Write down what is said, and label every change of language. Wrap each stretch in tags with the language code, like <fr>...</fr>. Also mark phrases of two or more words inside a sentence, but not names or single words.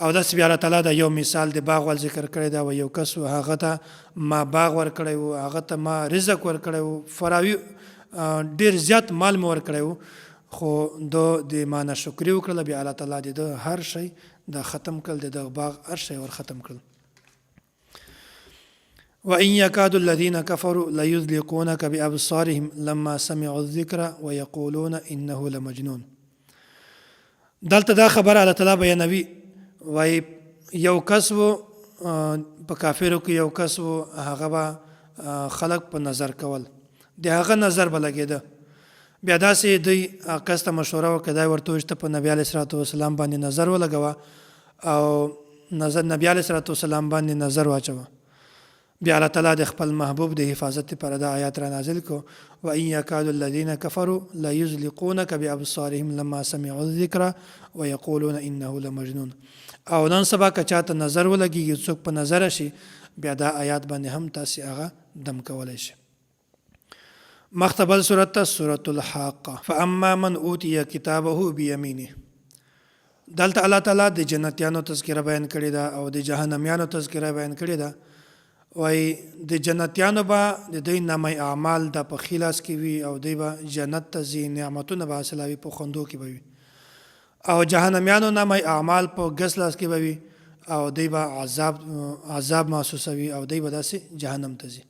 <ps>او داسې بیا الله تعالی دا یو مثال د باغ ول ذکر کړی دا و یو کس و هغه ته ما باغ ورکړی و هغه ته ما رزق ورکړی و فراوي ډېر زیات مال مې ورکړی و خو د ما ناشکري وکړله بیا الله تعالی د هر شی دا ختم کړل د دغه باغ هر شی ور ختم کړل.</ps> <ar>وإن يكاد الذين كفروا ليزلقونك بأبصارهم لما سمعوا الذكر ويقولون إنه لمجنون.</ar> <ps>دلته دا خبر الله تعالی بیانوي وای یو کس و په کافرو کې یو کس و هغه به خلق په نظر کول د هغه نظر به لګېده بیا داسې دوی کس ته مشوره وکړه دا ورته وویل چې ته په نبي علیه صلات وسلام باندې نظر ولګوه او نبي علیه صلات وسلام باندې نظر واچوه. بیا الله تعالی د خپل محبوب د حفاظت لپاره دا آیات را نازل کو</ps> <ar>وإن يكاد الذين كفروا ليزلقونك بأبصارهم لما سمعوا الذكر ويقولون إنه لمجنون.</ar> <ps>او نن سبا که چاته نظر ولګي څوک په نظر شي بیا دا آیات باندې هم تاسو هغه دم کولای شي.</ps> <ar>مختبل سورة الحاقة. فأما من أوتي كتابه بيمينه.</ar> <ps>دلته الله تعالی د جنتیانو تذکره بیان کړی دا او د جهنميانو تذکره بیان کړی دا وای د جنتیانو به د دوی نامه اعمال د په خلاص کې وي او دوی به جنت ته ځي نعمتونه به حاصلوي په خوندو کې به وي او جهنميانو نامه اعمال په ګس لاس کې به وي او دوی به عذاب محسوسوي او دوی به داسې جهنم ته ځي.</ps>